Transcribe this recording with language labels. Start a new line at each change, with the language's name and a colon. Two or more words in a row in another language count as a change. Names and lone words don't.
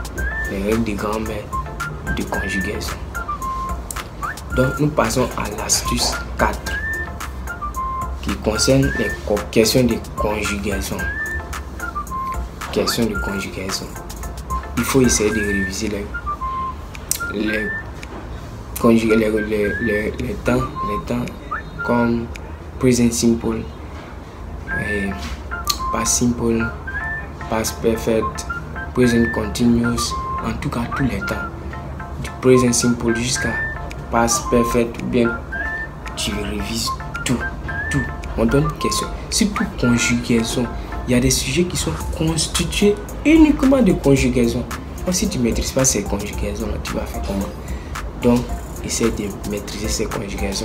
French: Les règles de grammaire, de conjugaison. Donc, nous passons à l'astuce 4 qui concerne les questions de conjugaison. Questions de conjugaison. Il faut essayer de réviser les temps comme
English: present simple, past simple, past perfect, present continuous,
French: en tout cas tous les temps. Du
English: present simple
French: jusqu'à
English: past perfect,
French: bien tu révises tout. On donne une question. Surtout conjugaison. Il y a des sujets qui sont constitués uniquement de conjugaison. Alors, si tu ne maîtrises pas ces conjugaisons, tu vas faire comment? Donc, essaie de maîtriser ces conjugations.